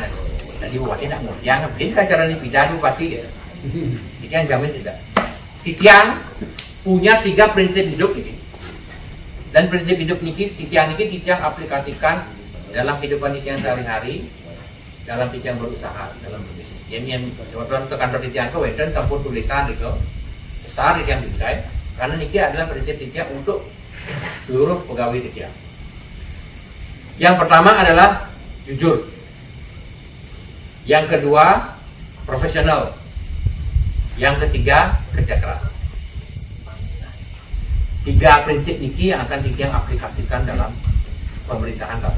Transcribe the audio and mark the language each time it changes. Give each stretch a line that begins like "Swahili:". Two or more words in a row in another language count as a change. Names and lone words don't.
Indonesian: Jadi bupati tidak mau, jangan bikin cara dipindah bupati ya. Titiang jamin tidak. Titiang punya 3 prinsip hidup ini. Dan prinsip hidup ini Titiang aplikasikan dalam kehidupan Titiang sehari-hari, dalam Titiang berusaha, dalam berbisnis. Yang teman-teman ke kantor Titiang ke Weden sampun tulisan itu besar Titiang bingkai, karena ini adalah prinsip Titiang untuk seluruh pegawai Titiang. Yang pertama adalah jujur. Yang kedua, profesional. Yang ketiga, kerja keras. 3 prinsip niki yang akan Diki aplikasikan dalam pemerintahan Tabanan.